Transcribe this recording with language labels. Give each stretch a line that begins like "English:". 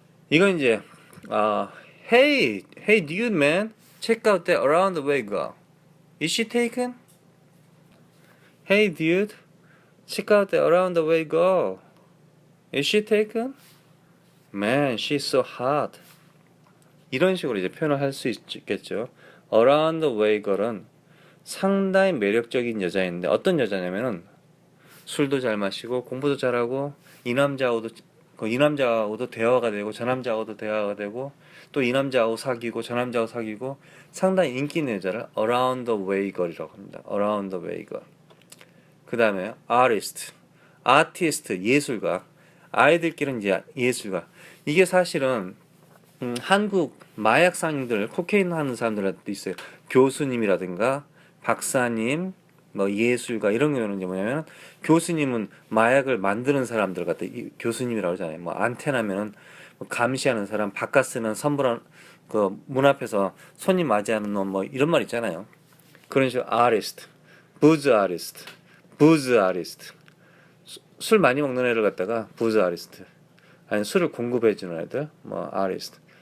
Korean: 이건 이제
English: hey dude man, check out the around the way girl. Is she taken? Hey dude, check out the around the way girl. Is she taken? Man, she's so hot.
Korean: 이런 식으로 이제 표현을 할 수 있겠죠. Around the way girl은 상당히 매력적인 여자인데 어떤 여자냐면은 술도 잘 마시고 공부도 잘하고 이 남자하고도 대화가 되고 저 남자하고도 대화가 되고 또 이 남자하고 사귀고 저 남자하고 사귀고 상당히 인기 있는 여자를 Around the way girl이라고 합니다.
English: Around the way girl.
Korean: 그 다음에 artist, 예술가. 아이들끼리는 이제 예술가. 이게 사실은 한국 마약 상인들, 코케인 하는 사람들한테도 있어요. 교수님이라든가 박사님, 뭐 예술가 이런 경우는 이제 뭐냐면 교수님은 마약을 만드는 사람들 같아 교수님이라고 하잖아요. 뭐 안테나면은 뭐 감시하는 사람, 바깥 쓰는 선불한 그 문 앞에서 손님 맞이하는 놈 뭐 이런 말 있잖아요. 그런 식으로 artist.
English: booze artist, booze artist.
Korean: 술 많이 먹는 애를 갖다가 booze artist. 아니 술을 공급해주는 애들, 뭐 artist.